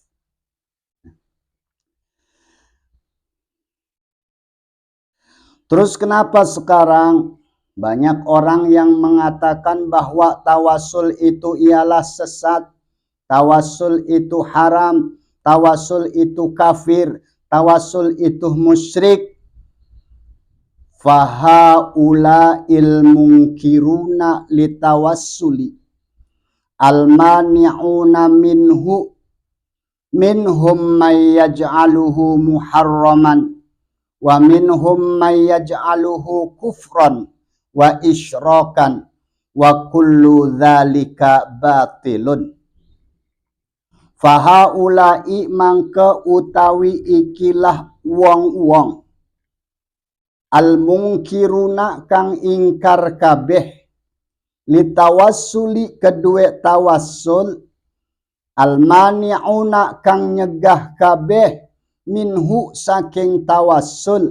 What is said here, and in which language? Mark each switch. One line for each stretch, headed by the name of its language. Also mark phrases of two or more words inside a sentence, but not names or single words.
Indonesian: Terus kenapa sekarang banyak orang yang mengatakan bahwa tawassul itu ialah sesat, tawassul itu haram, tawassul itu kafir, tawassul itu musyrik?
Arabic: فهؤلاء المنكرون للتوسل المانعون منهم من يجعله محرما ومنهم من يجعله كفرا وإشراكا وكل ذلك باطل.
Javanese: Fahaulai mangke utawi ikilah wong-wong al-mungkiruna kang ingkar kabeh litawassuli kedue tawassul, al-mani'una kang nyegah kabeh minhu saking tawassul,